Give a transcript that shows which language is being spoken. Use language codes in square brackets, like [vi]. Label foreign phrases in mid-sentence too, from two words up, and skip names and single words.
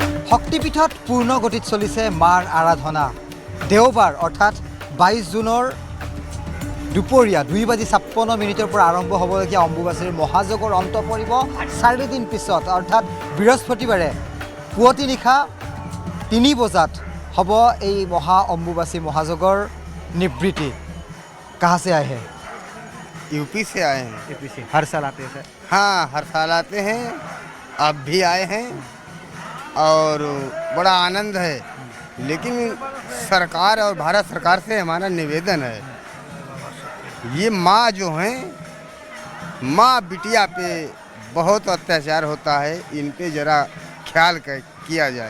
[as] শক্তিপীঠত পূৰ্ণ গতিত চলিছে মাৰ আৰাধনা। দেওবাৰ অৰ্থাৎ 22 জুনৰ দুপৰীয়া 2:56 পৰা আৰম্ভ হ'বলগীয়া অম্বুবাচীৰ মহাযজ্ঞৰ অন্ত পৰিব 4 দিন পিছত, অৰ্থাৎ বৃহস্পতিবাৰে পুৱতি নিশা 3 বজাত হ'ব এই মহা অম্বুবাচী মহাযজ্ঞৰ নিবৃত্তি। [hi] कहाँ से आए हैं? यूपी से आए हैं। यूपी से। हर साल आते हैं सर? हाँ, हर साल आते हैं, अब भी आए हैं और बड़ा आनंद है। लेकिन सरकार और भारत सरकार से हमारा निवेदन है, ये माँ जो हैं, माँ बिटिया पे बहुत अत्याचार होता है, इन पे ज़रा ख्याल किया जाए।